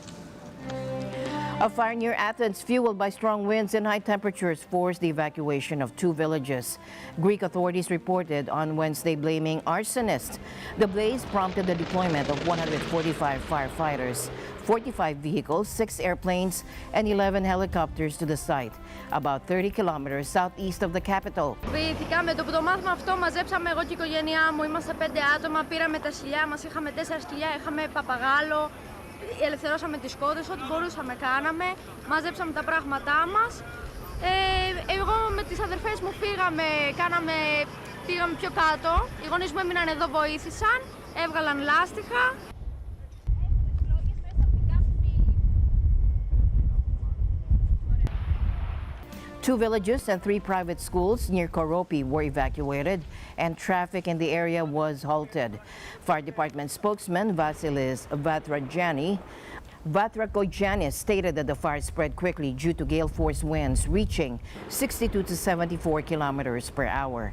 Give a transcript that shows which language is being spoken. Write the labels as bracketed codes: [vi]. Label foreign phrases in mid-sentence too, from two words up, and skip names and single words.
[en] A fire near Athens, fueled by strong winds and high temperatures, forced the evacuation of 2 villages. Greek authorities reported on Wednesday blaming arsonists. The blaze prompted the deployment of 145 firefighters, 45 vehicles, 6 airplanes, and 11 helicopters to the site, about 30 kilometers southeast of the capital. [el] Βοηθήκαμε με το που το μάθημα αυτό, μαζέψαμε εγώ και η οικογένειά μου, είμαστε 5 άτομα, πήραμε τα σκυλιά μας, είχαμε 4 σκυλιά, είχαμε παπαγάλο. Ελευθερώσαμε τις κόδες, ό,τι μπορούσαμε κάναμε, μαζέψαμε τα πράγματά μας. Εγώ με τις αδερφές μου πήγαμε πιο κάτω. Οι γονείς μου έμειναν εδώ, βοήθησαν, έβγαλαν λάστιχα. [en] Two villages and 3 private schools near Koropi were evacuated, and traffic in the area was halted. Fire Department spokesman Vasilis Vatrakojani stated that the fire spread quickly due to gale force winds reaching 62 to 74 kilometers per hour.